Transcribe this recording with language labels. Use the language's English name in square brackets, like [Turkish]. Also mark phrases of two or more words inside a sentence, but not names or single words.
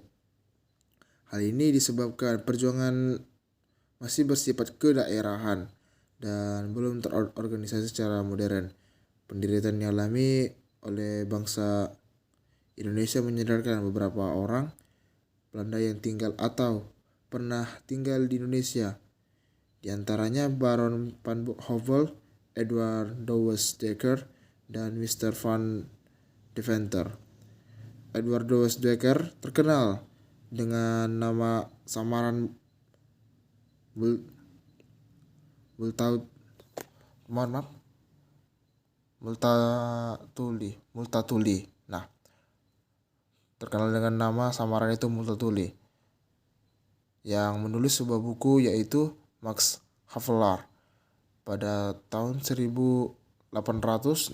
[Indonesian] Hal ini disebabkan perjuangan masih bersifat kedaerahan dan belum terorganisasi secara modern. Penderitaan yang dialami oleh bangsa Indonesia menyadarkan beberapa orang Belanda yang tinggal atau pernah tinggal di Indonesia, di antaranya Baron van Hove, Edward Douwes Dekker, dan Mr. van Deventer. Edward Douwes Dekker terkenal dengan nama samaran Multatuli. Nah, terkenal dengan nama samaran itu Multatuli, yang menulis sebuah buku yaitu Max Havelaar pada tahun 1860.